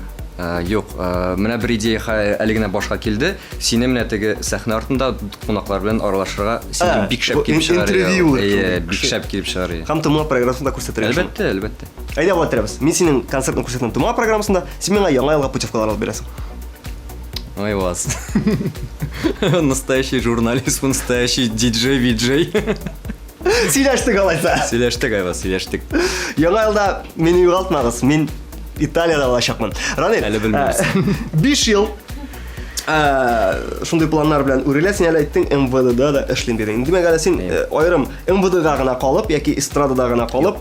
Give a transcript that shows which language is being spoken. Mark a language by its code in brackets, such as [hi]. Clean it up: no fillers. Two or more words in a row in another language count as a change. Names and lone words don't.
[tt] Юк, менә бер идея әле генә башка килде. Сине менә теге сәхнә артында кунаклар белән аралашырга син бик шәп килеп чыгар. Бик шәп килеп чыгар. Һәм тыма программасында күрсәтергә. Әлбәттә. Әйдә булатырбыз. Мин синең концертны күрсәтәм тыма программасында, син миңа яңа елга путевкалар алып бирәсең. Ой, вас. [ru] Настоящий журналист, настоящий диджей. [tt] Сөйләштек алайса. Сөйләштек, айвас, сөйләштек. Яңа елда мине югалтмагыз. Мин Италияда булачакмын. Ранил. Әле белмибез. 5 ел шундый планнар белән үрелә, син әле әйттең МВДда да эшлим дидең. Димәк әле син аерым МВДга гына калып яки эстрадада гына калып,